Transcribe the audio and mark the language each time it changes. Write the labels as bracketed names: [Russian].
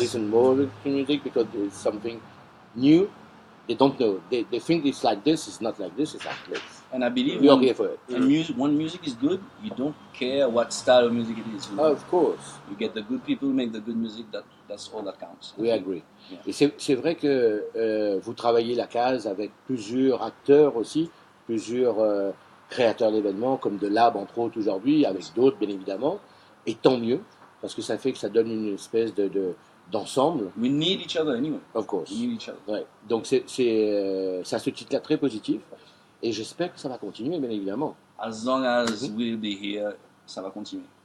[English] listen more to music because it's something new. They don't know. They think it's like this. It's not like this. It's like this. And I believe We are when, here for it. and when music is good, you don't care what style of music it is. You know? Of course. You get the good people, make the good music. That's all that counts. We agree. Yeah. [French] Et c'est vrai que vous travaillez Lakaz avec plusieurs acteurs aussi, plusieurs créateurs d'événements, comme de Lab entre autres aujourd'hui, avec d'autres bien évidemment. Et tant mieux, parce que ça fait que ça donne une espèce d'ensemble. [English] We need each other anyway. Of course. We need each other. [French] Ouais. Donc c'est à ce titre-là très positif. Et j'espère que ça va continuer, bien évidemment. [English] As long as we'll be here, [French] ça va continuer.